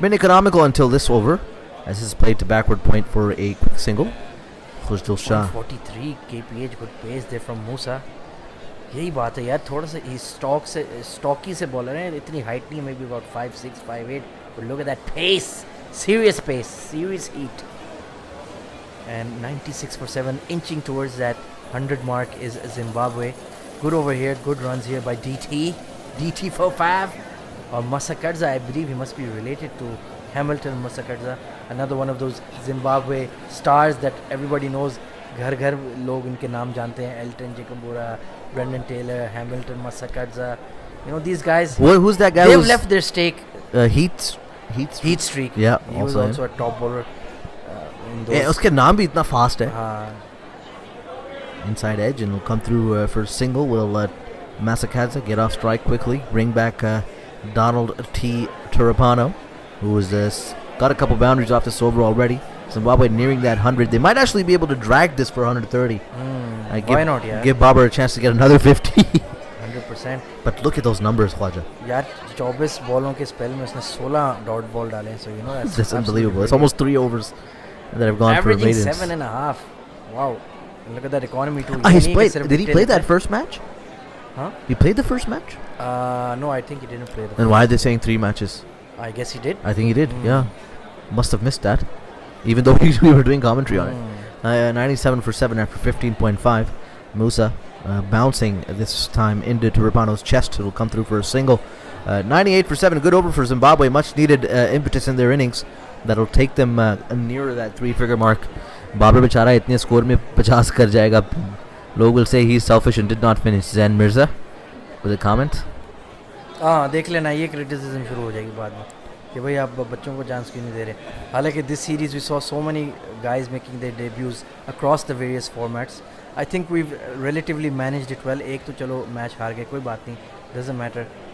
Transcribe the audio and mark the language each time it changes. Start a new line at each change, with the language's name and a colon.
English: Been economical until this over, as this is played to backward point for a quick single. Khujdil Shah. 143 kph, good pace there from Musa.
Hindi: यही बात है यार, थोड़ा सा stocky से bowler है, इतनी हाइट नहीं,
English: maybe about 5'6", 5'8", but look at that pace, serious pace, serious heat. And 96 for 7, inching towards that 100 mark is Zimbabwe. Good over here, good runs here by DT for 5. Or Masakadza, I believe he must be related to Hamilton Masakadza, another one of those Zimbabwe stars that everybody knows.
Hindi: घर घर लोग इनके नाम जानते हैं.
English: Elton Jikambura, Brendan Taylor, Hamilton Masakadza. You know these guys. Who's that guy? They've left their stake. Heat Streak. Yeah, he was also a top bowler. In those.
Hindi: उसके नाम भी इतना fast है. हाँ.
English: Inside edge and will come through for single. Will let Masakadza get off strike quickly. Bring back Donald T. Tirapano, who has got a couple boundaries off this over already. Zimbabwe nearing that 100. They might actually be able to drag this for 130. Why not, yeah? Give Babar a chance to get another 50. 100%. But look at those numbers, Khwaja.
Hindi: यार 24 बॉलों के spell में उसने 16 dot ball डाले.
English: So you know that's unbelievable. It's almost 3 overs that have gone for averaging maidens. 7.5. Wow. And look at that economy too. Did he play that first match? Huh? He played the first match? No, I think he didn't play the And why are they saying 3 matches? I guess he did. I think he did, yeah. Must have missed that. Even though we were doing commentary on it. 97 for 7 after 15.5. Musa bouncing this time into Turipano's chest. It'll come through for a single. 98 for 7. Good over for Zimbabwe. Much needed impetus in their innings. That'll take them nearer that 3-figure mark.
Hindi: Babar Bichara itne score mein 50 kar jayega. Log
English: will say he's selfish and did not finish. Zain Mirza with a comment.
Hindi: हाँ देख लेना ये criticism शुरू हो जाएगी बाद में कि भाई आप बच्चों को चांस क्यों नहीं दे रहे हालांकि
English: this series we saw so many guys making their debuts across the various formats I think we relatively managed it well
Hindi: एक तो चलो मैच हार गए कोई बात नहीं
English: doesn't matter